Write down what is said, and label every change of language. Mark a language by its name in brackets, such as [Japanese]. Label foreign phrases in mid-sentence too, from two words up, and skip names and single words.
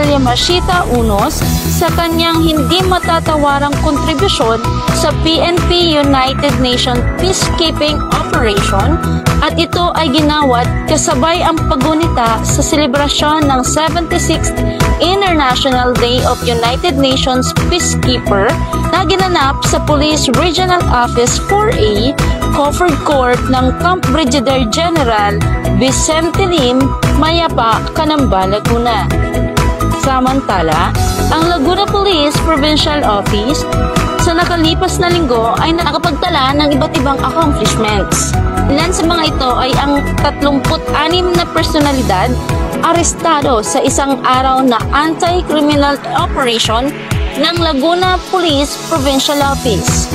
[Filipino] Yamashita Unos sa kanyang hindi matatawarang kontribusyon sa PNP United Nations Peacekeeping Operation at ito ay ginawad kasabay ang paggunita sa selebrasyon ng 76th International Day of United Nations Peacekeeper na ginanap sa Police Regional Office 4A, Crawford Court ng Camp Brigadier General Vicente Lim, Mayapa, Canamba, Laguna. Samantala, ang Laguna Police Provincial Office sa nakalipas na linggo ay nakapagtala ng iba't ibang accomplishments. Ilan sa mga ito ay ang 36 na personalidad arestado sa isang araw na [English] anti-criminal operation [Filipino] ng Laguna Police Provincial Office.